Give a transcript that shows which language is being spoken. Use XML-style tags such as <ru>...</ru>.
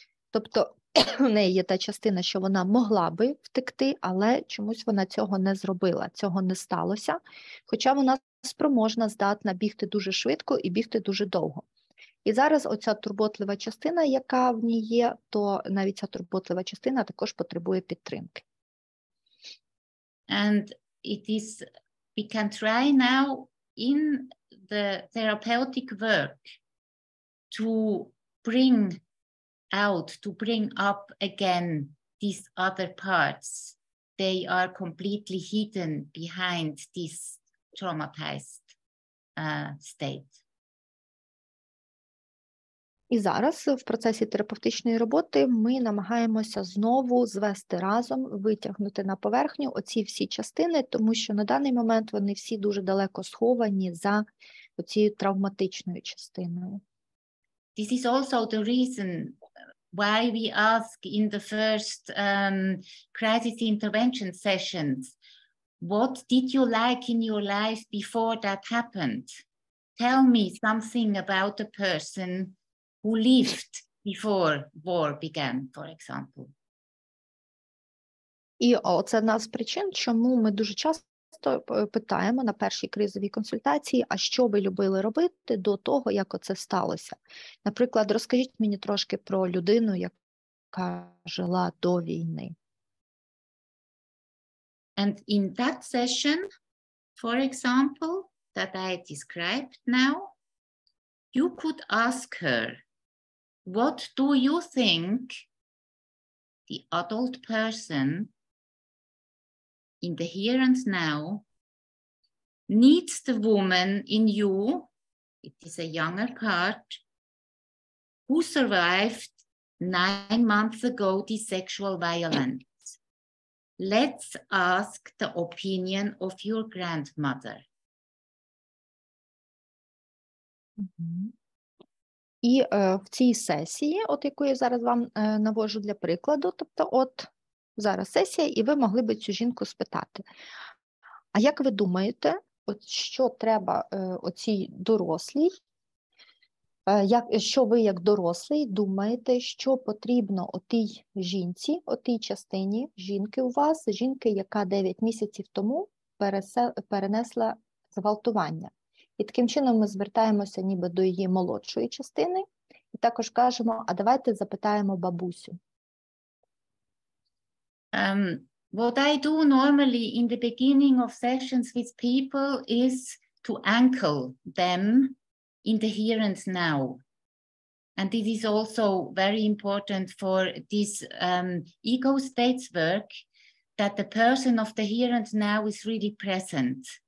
<uk>Тобто в неї є та частина, що вона могла би втекти, але чомусь вона цього не зробила, цього не сталося, хоча вона спроможна, здатна бігти дуже швидко і бігти дуже довго. І зараз оця турботлива частина, яка в ній є, то навіть ця турботлива частина також потребує підтримки.</uk> <en>And we can try now in the therapeutic work to bring up again these other parts. They are completely hidden behind this traumatized state.</en> <uk>І зараз в процесі терапевтичної роботи ми намагаємося знову звести разом, витягнути на поверхню оці всі частини, тому що на даний момент вони всі дуже далеко сховані за оцією травматичною частиною.</uk> <en>This is also the reason why we ask in the first crisis intervention sessions, what did you like in your life before that happened? Tell me something about the person who lived before war began, for example.</en> <uk>І це одна з причин, чому ми дуже часто питаємо на першій кризовій консультації, а що ви любили робити до того, як оце сталося. Наприклад, розкажіть мені трошки про людину, яка жила до війни.</uk> <en>And in that session, for example, that I described now, you could ask her, what do you think the adult person in the here and now needs the woman in you, it is a younger part, who survived 9 months ago this sexual violence. Let's ask the opinion of your grandmother.</en> <uk>І в цій сесії, от яку я зараз вам навожу для прикладу, тобто от зараз сесія, і ви могли би цю жінку спитати, а як ви думаєте, от що треба оцій дорослій, що ви як дорослий думаєте, що потрібно отій жінці, отій частині жінки у вас, жінки, яка 9 місяців тому перенесла зґвалтування. І таким чином ми звертаємося ніби до її молодшої частини і також кажемо, а давайте запитаємо бабусю.</uk> <en>What I do normally in the beginning of sessions with people is to anchor them in the here and now. And it is also very important for this ego states work that the person of the here and now is really present.</en>